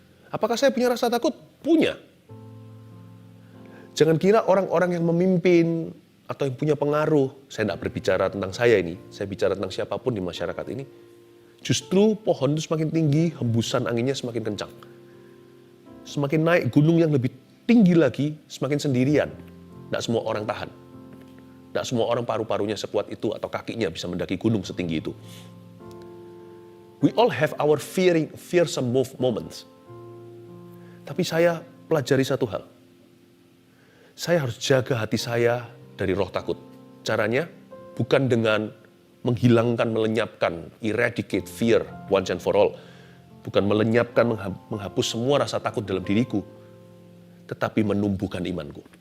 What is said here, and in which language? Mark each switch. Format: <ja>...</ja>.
<id>Apakah saya punya rasa takut? Punya. Jangan kira orang-orang yang memimpin atau yang punya pengaruh, saya tidak berbicara tentang saya ini, saya bicara tentang siapapun di masyarakat ini, justru pohon itu semakin tinggi, hembusan anginnya semakin kencang. Semakin naik gunung yang lebih tinggi lagi, semakin sendirian. Tidak semua orang tahan. Tidak semua orang paru-parunya sekuat itu atau kakinya bisa mendaki gunung setinggi itu.</id> <en>We all have our fearsome moments.</en> <id>Tapi saya pelajari satu hal. Saya harus jaga hati saya dari roh takut. Caranya bukan dengan menghilangkan, melenyapkan,</id> <en>eradicate fear once and for all.</en> <id>Bukan melenyapkan, menghapus semua rasa takut dalam diriku, tetapi menumbuhkan imanku.</id>